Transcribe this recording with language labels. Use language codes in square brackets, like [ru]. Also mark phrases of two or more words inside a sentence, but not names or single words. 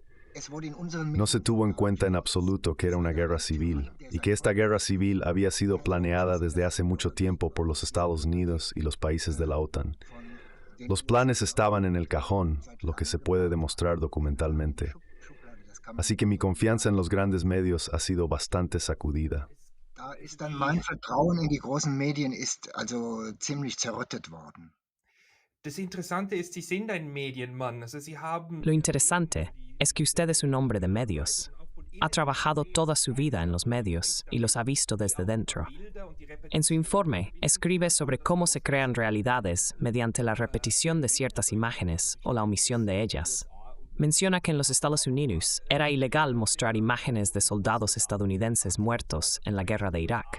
[es] No se tuvo en cuenta en absoluto que era una guerra civil y que esta guerra civil había sido planeada desde hace mucho tiempo por los Estados Unidos y los países de la OTAN. Los planes estaban en el cajón, lo que se puede demostrar documentalmente. Así que mi confianza en los grandes medios ha sido bastante sacudida. [de] Da ist dann mein Vertrauen in die großen Medien ist also ziemlich zerrüttet worden. Das Interessante ist, Sie sind ein Medienmann. Also Sie haben [es] Lo interesante es que usted es un hombre de medios. Ha trabajado toda su vida en los medios y los ha visto desde dentro. En su informe, escribe sobre cómo se crean realidades mediante la repetición de ciertas imágenes o la omisión de ellas. Menciona que en los Estados Unidos era ilegal mostrar imágenes de soldados estadounidenses muertos en la guerra de Irak.